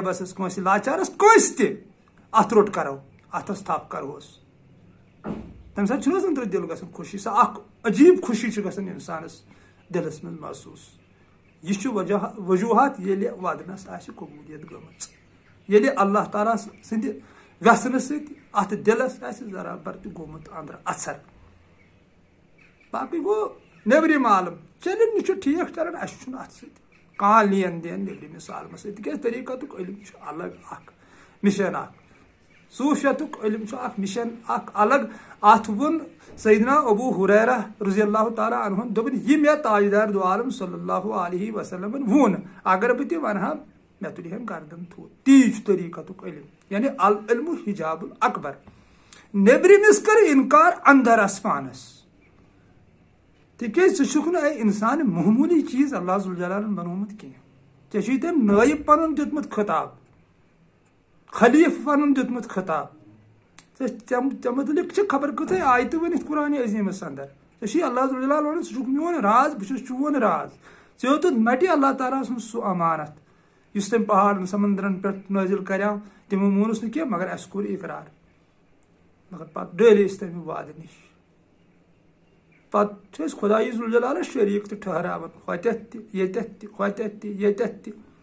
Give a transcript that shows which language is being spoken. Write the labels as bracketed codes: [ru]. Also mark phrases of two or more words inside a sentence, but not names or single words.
[ks] بسس کٲنٛسہِ لاچارس کٲنٛسہِ تہِ اتھ روٚٹ کرو اتھس تھپھ کرہوس تمہِ ساتہٕ چھُنہٕ حظ أنٛدرٕ دِل گژھان خوشی سۄ اکھ عجیٖب خوشی چھِ گژھان انسانس دِلس منٛز محسوٗس یہِ چھُ وجوٗہات ییٚلہِ ودنس آسہِ قبوٗلیت گٔمٕژ ییٚلہِ اللہ تعالیٰ سٕنٛدِ ویژھنہٕ سۭتۍ اتھ دِلس آسہِ ذرا بر تہِ گوٚمُت أنٛدرٕ اثر باقٕے گوٚو نیبرِم عالم چلن یہِ چھُ ٹھیٖک چلان اسہِ چھُنہٕ اتھ سۭتۍ کانٛہہ لین دین نیبرِمِس عالمس سۭتۍ تِکیٛازِ طریٖقتُک علم چھُ الگ اکھ مِشن اکھ صوٗفیتُک علم چھُ اکھ مِشن اکھ الگ اتھ ووٚن سیدنا ابو ہریرہ رضی اللہ تعالیٰ عنہُن دوٚپُن یہِ مےٚ تاجدار دو عالم صلی اللہ علیہ وسلمن ووٚن اگر بہٕ تہِ ونہٕ ہا مےٚ تُلہِ ہن گردن تھوٚد تی چھُ طریٖقتُک علم یعنی [ar] العلم حجاب الاکبر [ks] نیبرِمِس کر انکار اندرس پانس تِکیٛازِ ژٕ چھُکھ نہٕ اے انسان معموٗلی چیٖز اللہ ذوالجلالن بنومُت کینٛہہ ژےٚ چھُے تٔمۍ نٲیِب پنُن دیُتمُت خطاب خلیٖفہٕ پنُن دیُتمُت خطاب ژےٚ متعلق چھِ خبر کۭژاہ آیتہٕ ؤنِتھ قرآنِ عظیٖمس انٛدر ژےٚ چھُے اللہ ذوالجلال ونان ژٕ چھُکھ میون راز بہٕ چھُس چون راز ژےٚ ہیوٚتُتھ مٹہِ اللہ تعالیٰ سُنٛد سُہ امانت یُس تٔمۍ پہاڑن سمندرن پٮ۪ٹھ نٲزِل کریو تِمو مونُس نہٕ کینٛہہ مگر اسہِ کوٚر اقرار مگر پتہٕ ڈٲلۍ أسۍ تمہِ وعدٕ نِش پتہٕ چھِ أسۍ خۄدایہِ ذوالجلالس شریٖک تہِ ٹھہراوان ہوٚتٮ۪تھ تہِ ییٚتٮ۪تھ تہِ ہوٚتٮ۪تھ تہِ ییٚتٮ۪تھ تہِ